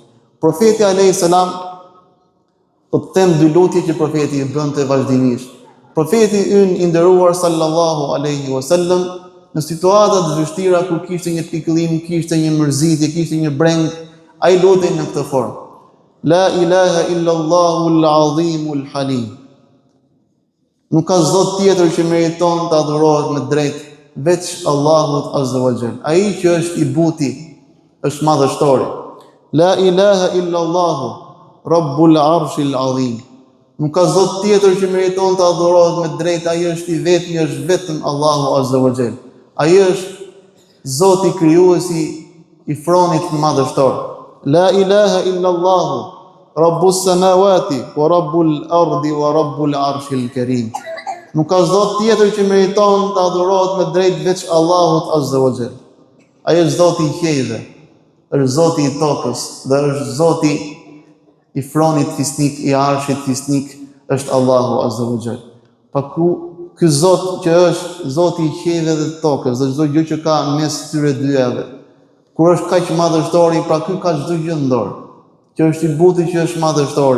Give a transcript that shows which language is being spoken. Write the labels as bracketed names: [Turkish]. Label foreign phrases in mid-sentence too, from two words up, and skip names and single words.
[Albanian] Profeti [Arabic] عليه السلام [Albanian] do të them 2 lutje që profeti i bënte vazhdimisht. Profeti ynë i nderuar [Arabic] صلى الله عليه وسلم [Albanian] në situata të vështira kur kishte një pikëllim, kishte një mërzitje, kishte një breng, ai lutej në këtë formë. [Arabic] لا إله إلا الله العظيم الحليم. [Albanian] Nuk ka Zot tjetër që meriton të adhurohet me drejt veç Allahut [Arabic] عز وجل. [Albanian] Ai që është i buti, është madhështori. [Arabic] لا إله إلا الله رب العرش العظيم. [Albanian] Nuk ka Zot tjetër që meriton të adhurohet me drejt, ai është i vetmi, është vetëm Allahu [Arabic] عز وجل. [Albanian] Ai është Zoti krijuesi i fronit madhështor. [Arabic] لا إله إلا الله رب السماوات ورب الأرض ورب العرش الكريم. [Albanian] Nuk ka Zot tjetër që meriton të adhurohet me drejt veç Allahut [Arabic] عز وجل. [Albanian] Ai është Zoti i qiejve, është Zoti i tokës dhe është Zoti i fronit fisnik, i arshit fisnik, është Allahu [Arabic] عز وجل. [Albanian] Pa ky Zot që është Zoti i qiejve dhe të tokës dhe çdo gjë që ka mes këtyre dyave, kur është kaq madhështori, pra ky ka çdo gjë në dorë, që është i buti, që është madhështori.